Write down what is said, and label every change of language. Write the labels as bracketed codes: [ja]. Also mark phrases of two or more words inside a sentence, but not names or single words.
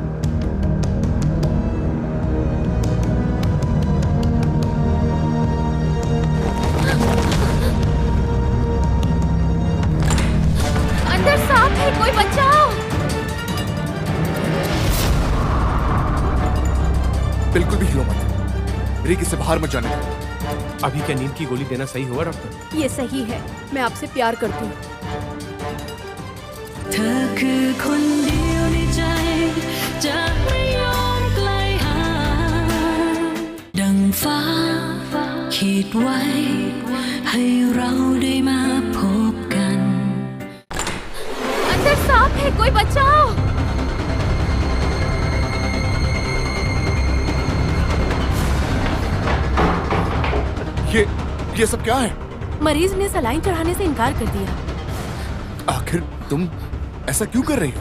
[hi] अंदर सांप है, कोई बचाओ! बिल्कुल भी हिलो मत। रिक, इसे बाहर मत जाने दो। अभी क्या नींद की गोली देना सही होगा डॉक्टर? ये सही है, मैं आपसे प्यार करती हूँ। [th] เธอคือคนเดียวในใจจะไม่ยอมไกลห่างดังฟ้าขีดไว้ให้เราได้มาพบกัน [hi] अंदर सांप है, कोई बचाओ! ये सब क्या है? मरीज ने सलाइन चढ़ाने से इनकार कर दिया। आखिर तुम ऐसा क्यों कर रही हो?